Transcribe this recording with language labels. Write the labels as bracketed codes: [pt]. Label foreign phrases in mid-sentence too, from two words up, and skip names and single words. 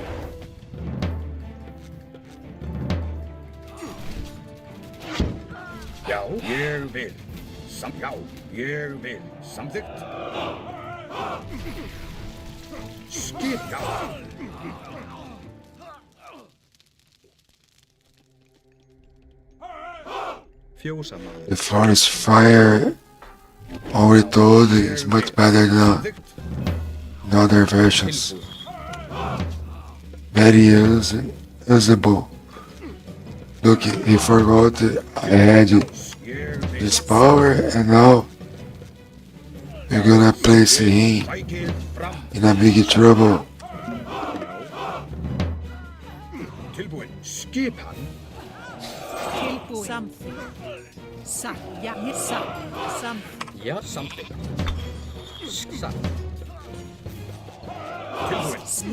[is] Já, ég vil. Já, ég vil. Samþykkt. Skip, já. Fjósamaður. [en] The forest fire, already told, is much better than in other versions. Very usable. Look, he forgot I had this power, and now we're gonna place him in a big trouble. [is] Tilbúin. Skipan. Tilbúin. Samþykkt. Satt. Já, ég satt. Samþykkt. Já, samþykkt. Satt. Tilbúin.